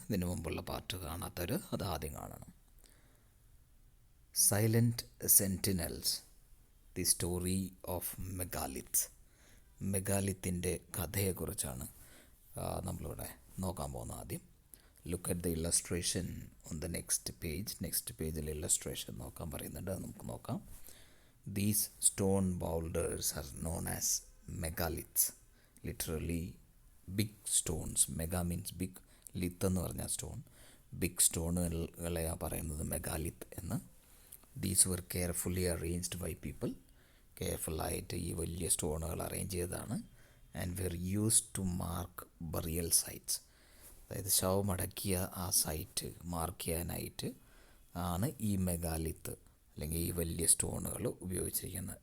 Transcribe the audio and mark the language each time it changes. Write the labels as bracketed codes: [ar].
[ml] ഇതിനു മുമ്പുള്ള പാർട്ട് കാണാത്തവർ അത് ആദ്യം കാണണം. Silent sentinels, the story of മെഗാലിത്ത്. മെഗാലിത്തിൻ്റെ കഥയെക്കുറിച്ചാണ് നമ്മളിവിടെ നോക്കാൻ പോകുന്നത്. [en] ആദ്യം look at the illustration on the next page. [ml] Next പേജിൽ ഇല്ലസ്ട്രേഷൻ നോക്കാൻ പറയുന്നുണ്ട്, അത് നമുക്ക് നോക്കാം. [en] These stone boulders are known as megaliths, literally big stones. Mega means big, lith [ml] എന്ന് പറഞ്ഞാൽ [en] Stone. [ml] ബിഗ് സ്റ്റോണുകളെയാണ് പറയുന്നത് മെഗാലിത്ത് എന്ന്. [en] These were carefully arranged by people. [ml] കെയർഫുള്ളായിട്ട് ഈ വലിയ സ്റ്റോണുകൾ അറേഞ്ച് ചെയ്തതാണ്. [en] And were used to mark burial sites. [ml] അതായത് ശവമടക്കിയ ആ സൈറ്റ് മാർക്ക് ചെയ്യാനായിട്ട് ആണ് ഈ മെഗാലിത്ത് അല്ലെങ്കിൽ ഈ വലിയ സ്റ്റോണുകൾ ഉപയോഗിച്ചിരിക്കുന്നത്.